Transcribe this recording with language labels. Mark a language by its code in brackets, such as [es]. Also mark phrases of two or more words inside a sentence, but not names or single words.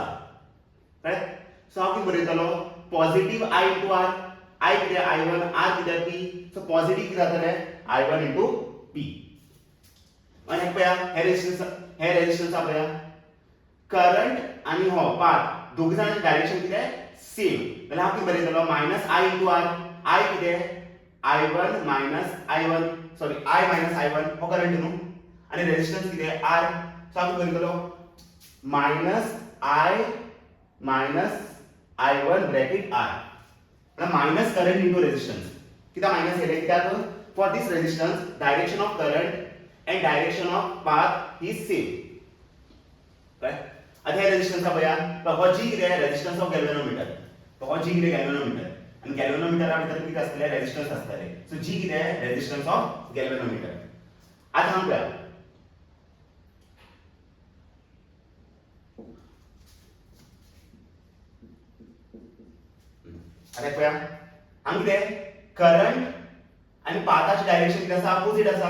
[kok] कळ्ळें. सो हांव कितें बरयतलो, [en] positive I into R. [kok] I कितें I1, R कितें P. सो पॉझिटिव्ह कितें जातलें [en] I1 into P. [kok] आणि हे पळया हे रेजिस्टन्स हा पळया, करंट आणि हो पाथ दोग जाणांचे डायरेक्शन कितें सेम. जाल्यार हांव कितें बरयतलो, [en] minus I into R. [kok] I कितें [en] I1 minus I1, sorry I minus I1 [kok] हो करंट न्हू, आणि रेजिस्टन्स कितें R. सो हांव कितें बरयतलो, [en] minus I minus I1 bracket R. [kok] म्हणजे [en] minus current into resistance. [kok] कित्याक मायनस केलें, कित्याक [en] for this resistance direction of current and direction of path is same. Right? [kok] आता हे रेजिस्टन्स हा पळया, हो G कितें [en] resistance of galvanometer. [kok] हो G कितें गॅल्वेनोमीटर, आणि गॅल्वेनोमीटरा भितर कितें आसतलें रेजिस्टन्स आसतलें. सो G कितें [en] resistance of galvanometer. [kok] आता हांगा पळया, आता पळया हांगा कितें करंट आणि पाथाचे डायरेक्शन कितें आसा, अपोजिट आसा.